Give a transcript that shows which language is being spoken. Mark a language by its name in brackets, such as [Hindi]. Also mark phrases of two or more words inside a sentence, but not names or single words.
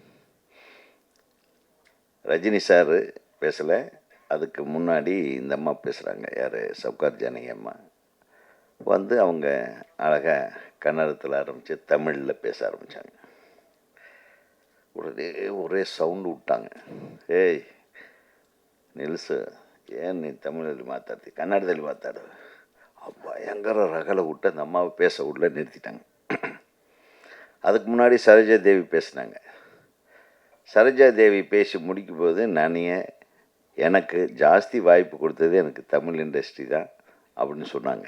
[Tamil] ரஜினி சார் பேசலை, அதுக்கு முன்னாடி இந்த அம்மா பேசுகிறாங்க. யார்? சவுகார் ஜானகி அம்மா வந்து அவங்க அழகாக கன்னடத்தில் ஆரம்பித்து தமிழில் பேச ஆரம்பித்தாங்க. ஒரே சவுண்டு விட்டாங்க. [Kannada] ஏய் ನಿಲ್ಸು, ಏನು ನೀನು ತಮಿಳಲ್ಲಿ ಮಾತಾಡ್ತಿ, ಕನ್ನಡದಲ್ಲಿ ಮಾತಾಡು. [Tamil] பயங்கர ரகலை விட்டு அந்த அம்மாவை பேச விடல, நிறுத்திட்டாங்க. அதுக்கு முன்னாடி சரோஜா தேவி பேசினாங்க. சரோஜா தேவி பேசி முடிக்கும் போது எனக்கு ஜாஸ்தி வாய்ப்பு கொடுத்தது எனக்கு தமிழ் இண்டஸ்ட்ரி தான் அப்படின்னு சொன்னாங்க.